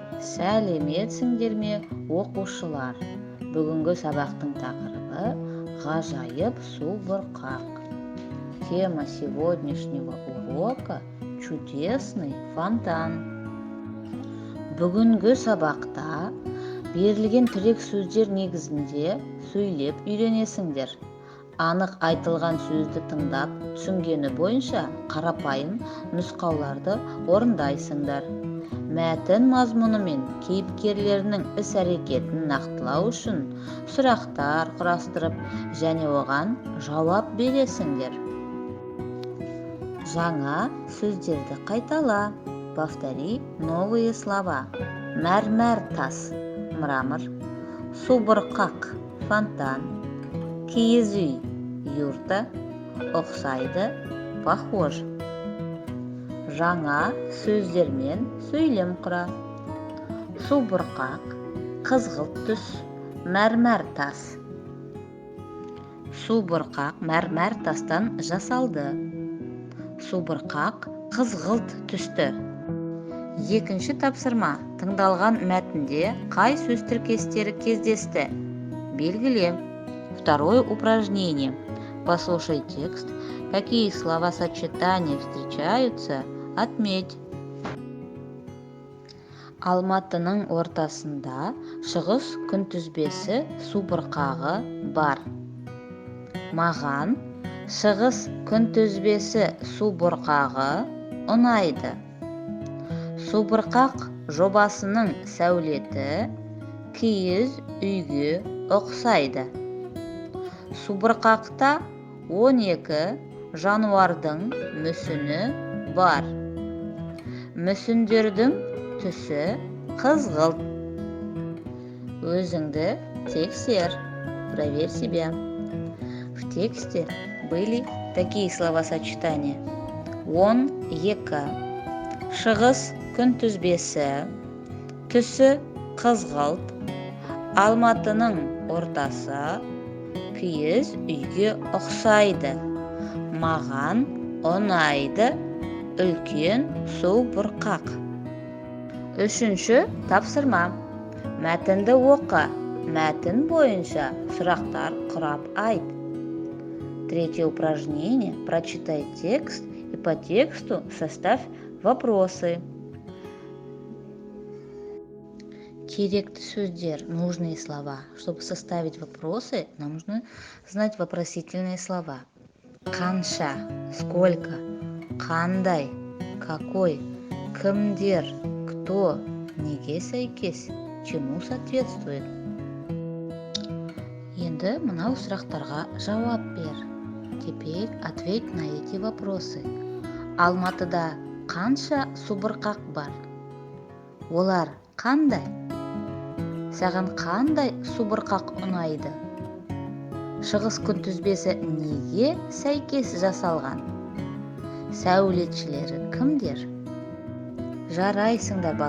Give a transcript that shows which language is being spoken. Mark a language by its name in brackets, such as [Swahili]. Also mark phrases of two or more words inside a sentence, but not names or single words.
[Kazakh] Сәлеметсіңдер ме, оқушылар? Бүгінгі сабақтың тақырыбы ғажайып су бұрқақ. [Russian] Тема сегодняшнего урока – чудесный фонтан. [Kazakh] Бүгінгі сабақта берілген тірек сөздер негізінде сөйлеп үйренесіңдер. Анық айтылған сөзді тыңдап, түсінгені бойынша қарапайым нұсқауларды орындайсыңдар. Мәтін мазмұны мен кейіпкерлерінің іс-әрекетін нақтылау үшін сұрақтар құрастырып және оған жауап бересіңдер. Жаңа сөздерді қайтала. [Russian] Повтори новые слова. [Kazakh] Мәрмәр тас, мрамор. Субұрқақ, фонтан. Киіз үй, юрта. Ұқсайды, похож. Жаңа сөздермен сөйлем құра. Субұрқақ, қызғылт түс, мәрмәр тас. Субұрқақ мәрмәр тастан жасалды. Субұрқақ қызғылт түсті. Екінші тапсырма. Тыңдалған мәтінде қай сөз тіркестері кездесті? Белгіле. [Russian] Второе упражнение. Послушай текст. Какие словосочетания встречаются? Отметь. [Kazakh] Алматының ортасында шығыс күнтізбесі субұрқағы бар. Маған шығыс күнтізбесі субұрқағы ұнайды. Субұрқақ жобасының сәулеті киіз үйге ұқсайды. Субұрқақта 12 жануардың мүсіні бар. Мүсіндердің түсі қызғылт. Өзіңді тексер. [Russian] Проверь себя. В тексте были такие словосочетания. 12. [Kazakh] Шығыс күнтізбесі. Түсі қызғылт. Алматының ортасы. Киіз үйге ұқсайды. Маған ұнайды. Үлкен субұрқақ. Үшінші тапсырма. Мәтінді оқы. Мәтін бойынша сұрақтар құрап айт. [Russian] Третье упражнение. Прочитай текст и по тексту составь вопросы. [Kazakh] Керекті сөздер, [Russian] нужные слова. Чтобы составить вопросы, нам нужно знать вопросительные слова. [Kazakh] Қанша, сколько, қандай, какой, кімдер, кто, неге сәйкес, [Russian] чему соответствует. [Kazakh] Енді мынау сұрақтарға жауап бер. [Russian] Теперь ответь на эти вопросы. [Kazakh] Алматыда қанша субұрқақ бар? Олар қандай? Саған қандай субұрқақ ұнайды? Шығыс күнтізбесі неге сәйкес жасалған? Сәулетшілері кімдер? Жарайсыңдар балалар.